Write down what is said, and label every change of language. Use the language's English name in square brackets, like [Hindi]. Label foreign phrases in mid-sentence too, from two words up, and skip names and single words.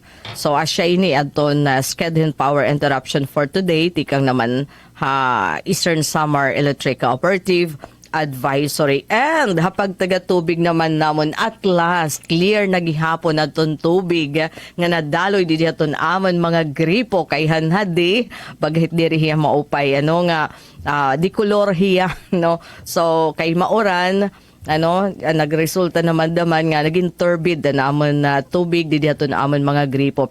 [Waray] So asya ini adton [English] scheduled power interruption for today [Waray] tikang naman Eastern Samar Electric Cooperative advisory. And hapag taga tubig naman namon at last clear na gihapon adton tubig nga nadaloy di dihaton amon mga gripo kay hanhadi bagahit diri hiya maupay nga di kolor hiya no. So kay mauran nagresulta naman nga naging turbid na amon na tubig di dihaton amon mga gripo.